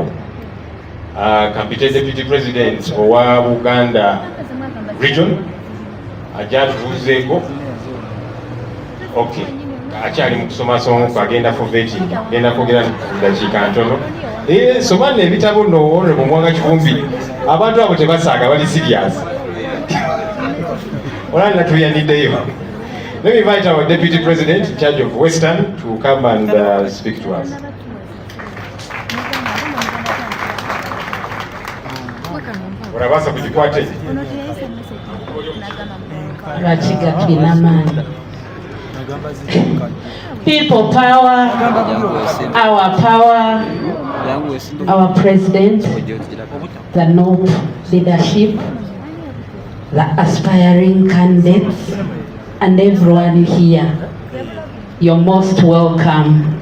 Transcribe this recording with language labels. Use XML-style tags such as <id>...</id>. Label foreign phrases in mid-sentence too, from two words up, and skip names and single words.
<lg>Kampite Deputy President owa Buganda Region ajja atubuuzeeko. Okay, akyali mu kusomasoma</lg> <en>agenda for vetting,</en> <lg>genda kwogera dakiika ntono. Soma n'ebitabo no Honorable Mwanga Kivumbi, abantu abo tebasaaga, bali serious. Olanda tuyaniddeyo.</lg> <en>Let me invite our Deputy President in charge of Western to come and speak to us.</en> <nyn>Urabasa kujikwate. Rachiga Kinamani.</nyn> <en>People power, our president, the NOP leadership, the aspiring candidates, and everyone here, you're most welcome.</en>